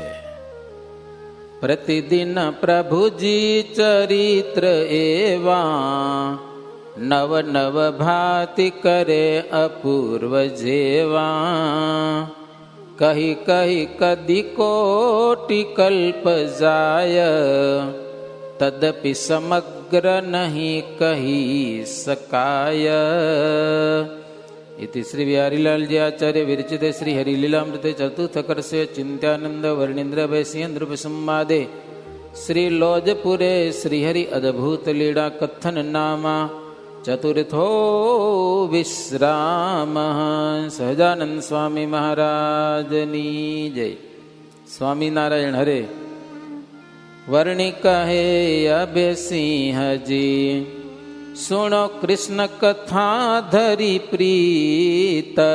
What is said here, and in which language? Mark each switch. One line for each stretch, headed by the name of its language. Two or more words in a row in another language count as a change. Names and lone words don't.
Gujarati: પ્રતિદિન પ્રભુજી ચરિત્ર એવા, નવ નવ ભાતિ કરે અપૂર્વ જેવા. કહી કહી કદી કોટી કલ્પ જાય, તદપિ સમગ્ર નહીં કહી શકાય.
Sanskrit: इति श्री बिहारीलाल जी आचार्य विरचित श्री हरिलीलामृते चतुर्थ कर्षे चिंत्यानंद वर्णेन्द्र वैश्येन्द्र संवादे श्री लोजपुरे श्रीहरि अद्भुत लीला कथन नामा चतुर्थो विश्राम.
Gujarati: સહજાનંદ સ્વામી મહારાજની જય. स्वामी नारायण हरे.
Hindi: वर्णि कहे अबे सिंहजी, सुनो कृष्ण कथा धरी प्रीत.